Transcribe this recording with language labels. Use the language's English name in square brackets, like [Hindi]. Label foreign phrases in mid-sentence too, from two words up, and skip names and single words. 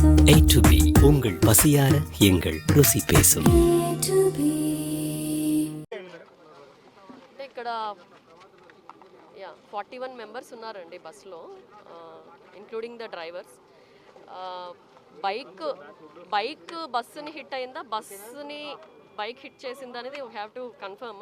[Tamil] A to B உங்கள் பசியார எங்கள் ருசி பேசும். [Telugu] ఇక్కడ 41 మెంబర్స్ ఉన్నారండి బస్సులో, [English] including the drivers. [Telugu] బైక్ బస్సుని హిట్ అయిందా, బస్సుని బైక్ హిట్ చేసిందా అనేది [English] we have to confirm.